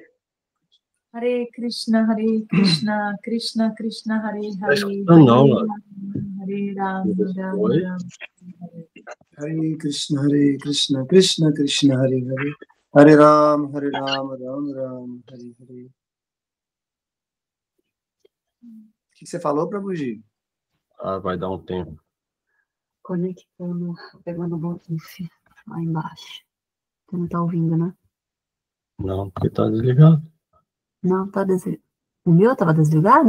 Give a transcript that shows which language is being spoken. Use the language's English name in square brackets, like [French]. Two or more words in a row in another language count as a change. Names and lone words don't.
[Sanskrit] Hare Krishna Krishna Krishna Hare Hare [Portuguese] Não, [Sanskrit] Hare Rama Rama Hare Krishna Krishna Krishna Hare Hare Hare Rama Rama Rama Hare Hare. [Portuguese] O que você falou, Prabhuji? Ah, vai dar um tempo. Conectando, pegando o Bluetooth lá embaixo. Você não tá ouvindo, né? Não, porque tá desligado. Não, tá desligado. O meu tava desligado?